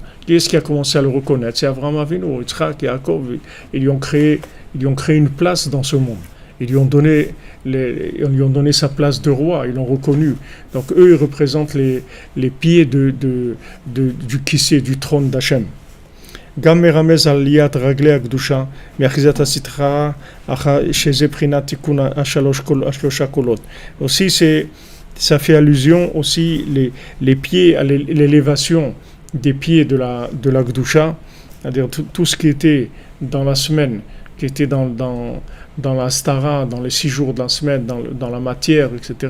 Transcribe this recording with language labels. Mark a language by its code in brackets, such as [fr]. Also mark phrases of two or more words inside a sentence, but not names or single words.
[fr] Qui est-ce qui a commencé à le reconnaître? C'est Avraham Avinu, Yitzhak, Yaakov. Ils lui ont créé une place dans ce monde. Ils lui ont donné sa place de roi, ils l'ont reconnu. Donc eux, ils représentent les pieds du kissé, du trône d'Hachem. [he] גם מרמז על עליית רגלי הקדושה מאחיזת הסטרה שזה בחינת תיקון השלושה קולות. [fr] Aussi, ça fait allusion aussi les pieds à l'élévation des pieds de la Kedusha, c'est-à-dire tout ce qui était dans la semaine qui était dans la stara, dans les 6 jours de la semaine, dans la matière, etc.